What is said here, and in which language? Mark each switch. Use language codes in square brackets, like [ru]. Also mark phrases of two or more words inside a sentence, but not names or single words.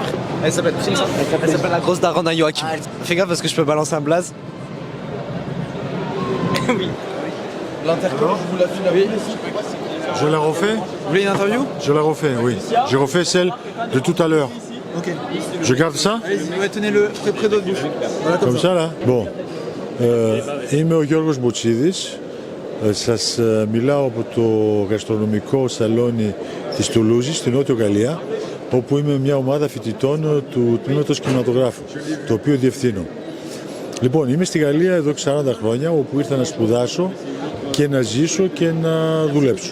[fr] Elle s'appelle la grosse daronne à Joachim. Fais gaffe parce que je peux balancer un blaze. Oui. L'intercom, je vous la file. Je la refais? Vous voulez une interview? Je la refais, oui. J'ai refait celle de tout à l'heure. Ok. Je garde ça? Allez-y, tenez-le près de votre bouche. Voilà, comme ça là. Bon. [el] Είμαι ο Γιώργος Μποτσίδης. Σας μιλάω από το γαστρονομικό σαλόνι της Τουλούζης, στη Νότιο Γαλλία, όπου είμαι μια ομάδα φοιτητών του τμήματος κινηματογράφου, το οποίο διευθύνω. Λοιπόν, είμαι στη Γαλλία εδώ και 40 χρόνια, όπου ήρθα να σπουδάσω και να ζήσω και να δουλέψω.